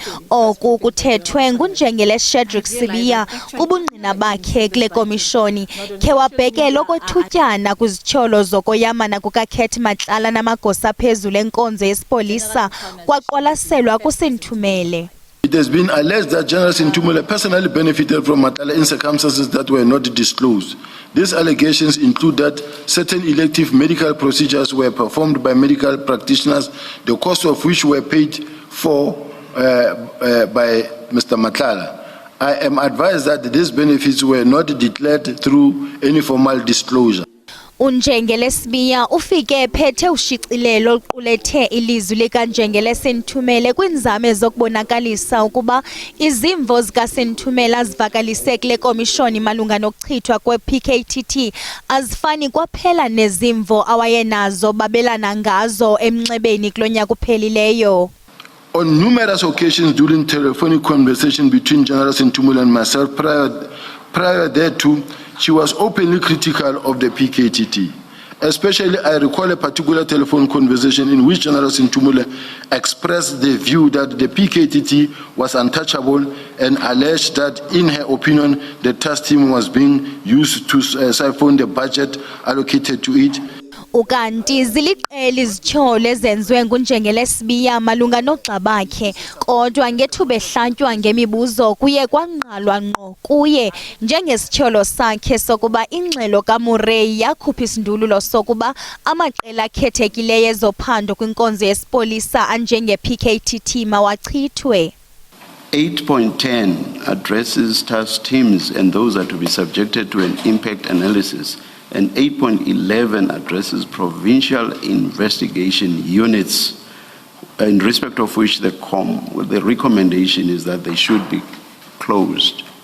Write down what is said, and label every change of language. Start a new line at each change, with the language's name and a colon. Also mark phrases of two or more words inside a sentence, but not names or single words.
Xhosa: Oku kuthethwe ngunjengele Shadrack Sibiya kubungqina bakhe kule komishoni khe wabhekela okwethutyana kwizityholo zokoyamana kukaKhet Matlala namagosa phezulu enkonzo yesipolisa kwaqwalaselwa kuSentumele.
English: It has been alleged that General Sintumule personally benefited from Matala in circumstances that were not disclosed. These allegations include that certain elective medical procedures were performed by medical practitioners, the cost of which were paid for by Mr. Matala. I am advised that these benefits were not declared through any formal disclosure.
Xhosa: uNjengelesibiya ufike ephethe ushicilelo oluqulethe ilizwi likaNjengelesinthumele kwinzame zokubonakalisa ukuba izimvo zikaSinthumela zivakalise kule komishoni malunga nokuchithwa kwe-PKTT azifani kwaphela nezimvo awayenazo babelana ngazo emnxebeni kulonyaka uphelileyo.
English: On numerous occasions during telephonic conversation between General Sinthumule and myself prior thereto, she was openly critical of the PKTT. Especially, I recall a particular telephone conversation in which General Sinthumule expressed the view that the PKTT was untouchable and alleged that, in her opinion, the task team was being used to siphon the budget allocated to it.
Xhosa: Ukanti ziliqela izitsholo ezenziwe nguNjengelesibiya malunga nogxa bakhe kodwa ngethuba ehlatywa ngemibuzo kuye kwanqalwa ngqo kuye njengesitsholo sakhe sokuba ingxelo kaMurray yakhupha isindululo sokuba amaqela akhethekileyo ezophando kwinkonzo yesipolisa anjenge-PKTT mawachithwe.
English: 8.10 addresses task teams and those are to be subjected to an impact analysis. And 8.11 addresses provincial investigation units, in respect of which the recommendation is that they should be closed.